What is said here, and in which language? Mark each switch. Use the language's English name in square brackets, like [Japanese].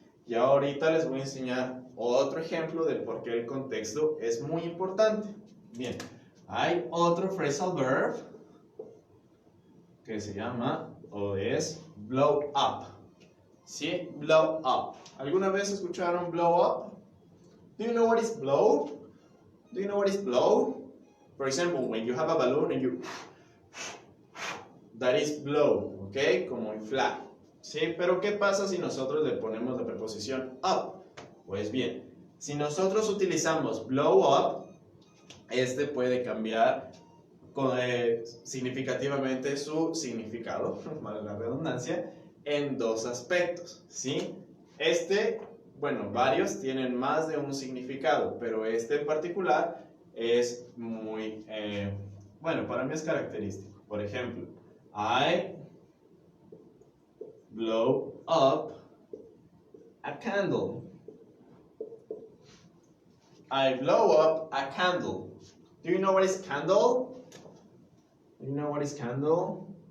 [Spanish] Y ahorita les voy a enseñar otro ejemplo de por qué el contexto es muy importante. Bien, hay otro phrasal verb que se llama o es blow up. ¿Sí? Blow up. ¿Alguna vez escucharon blow up? [English] Do you know what is blow? Do you know what is blow? For example, when you have a balloon and you... That is blow, ¿ok? [Spanish] Como inflar. ¿Sí? Pero ¿qué pasa si nosotros le ponemos la preposición up? Pues bien, si nosotros utilizamos blow up, puede cambiar significativamente su significado, vale la redundancia, en dos aspectos, ¿sí? bueno, varios tienen más de un significado, pero este en particular es muy, bueno, para mí es característico. Por ejemplo, [English] I blow up a candle. I blow up a candle. Do you know what is candle? Do you know what is candle?